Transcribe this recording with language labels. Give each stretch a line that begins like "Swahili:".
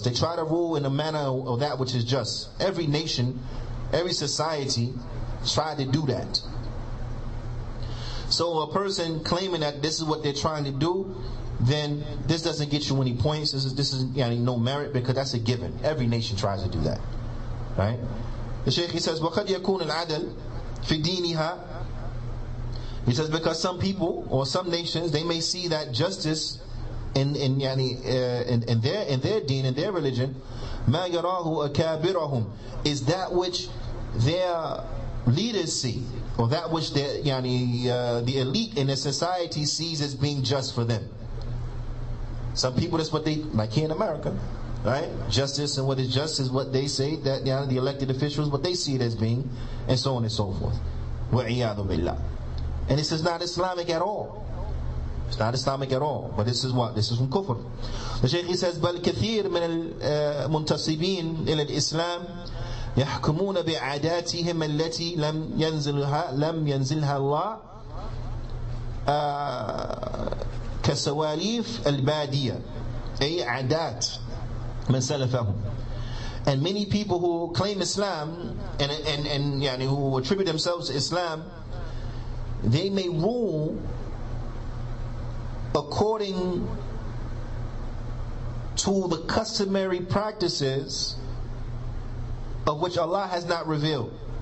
English: They try to rule in a manner of that which is just. Every nation, every society try to do that. So a person claiming that this is what they're trying to do, then this doesn't get you any points. This is no merit, because that's a given. Every nation tries to do that, right? The Shaykh, he says,
Arabic: وَقَدْ يَكُونُ الْعَدَلِ فِي دِينِهَا.
English: He says, because some people or some nations, they may see that justice in their deen, in their religion,
Arabic: مَا يَرَاهُ أَكَابِرَهُمْ,
English: is that which their leaders see, or that which the elite in the society sees as being just for them. Some people, that's what they, like here in America, right? Justice, and what is just is what they say, that the elected officials, what they see it as being, and so on and so forth.
Arabic: وَعِيَاذُ بِاللَّهِ.
English: And this is not Islamic at all. It's not Islamic at all. But this is what? This is from kufr. The Shaykh says,
Arabic: بل كثير من المنتصبين إلى الإسلام يحكمون بعاداتهم التي لم ينزلها الله كسواليف البادية أي عادات من سلفهم.
English: And many people who claim Islam and who attribute themselves to Islam, they may rule according to the customary practices of which Allah has not revealed.